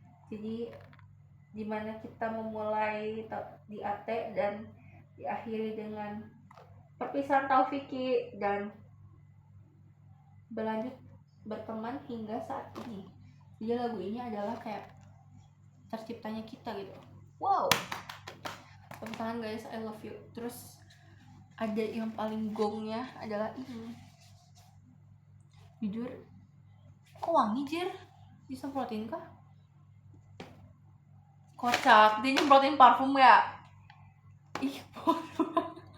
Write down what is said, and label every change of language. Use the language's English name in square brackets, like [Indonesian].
[Indonesian] Jadi dimana kita memulai di AT dan diakhiri dengan perpisahan Taufiki dan berlanjut berteman hingga saat ini. Jadi lagu ini adalah kayak terciptanya kita gitu. [English] Wow, [Indonesian] tepuk tangan [English] guys, I love you. [Indonesian] Terus ada yang paling gongnya adalah ini. Jujur, kok wangi jir? Disemprotin kah? Kocak, dia nyemprotin parfum ya? Ih, bodoh.